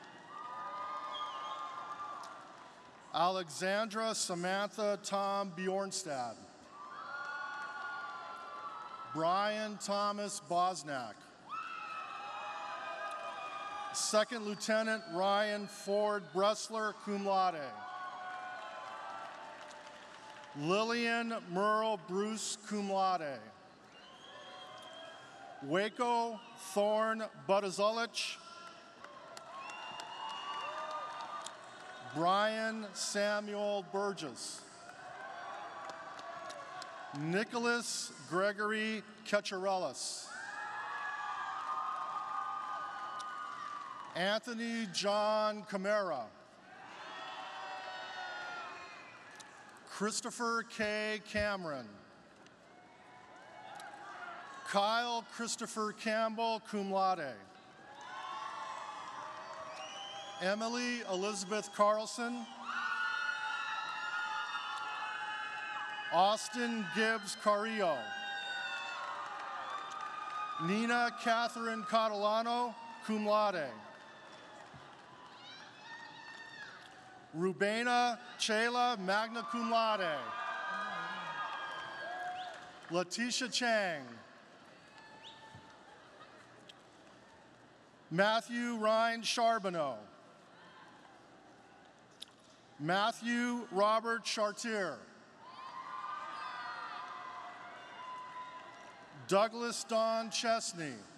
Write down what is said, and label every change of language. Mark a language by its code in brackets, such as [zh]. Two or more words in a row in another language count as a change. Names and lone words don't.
[en] Alexandra Samantha Tom Bjornstad. Brian Thomas Bosnack. Second Lieutenant Ryan Ford Bressler, [la] cum laude. [en] Lillian Merle Bruce, [la] cum laude. [en] Waco Thorn Budazulich. Brian Samuel Burgess. Nicholas Gregory Ketcharelis. Anthony John Camara. Christopher K. Cameron. Kyle Christopher Campbell, [la] cum laude. [en] Emily Elizabeth Carlson. Austin Gibbs Carrillo. Nina Catherine Catalano, [la] cum laude. [en] Rubena Chela, [la] magna cum laude. [en] Letitia Chang. Matthew Ryan Charbonneau. Matthew Robert Chartier. Douglas Don Chesney.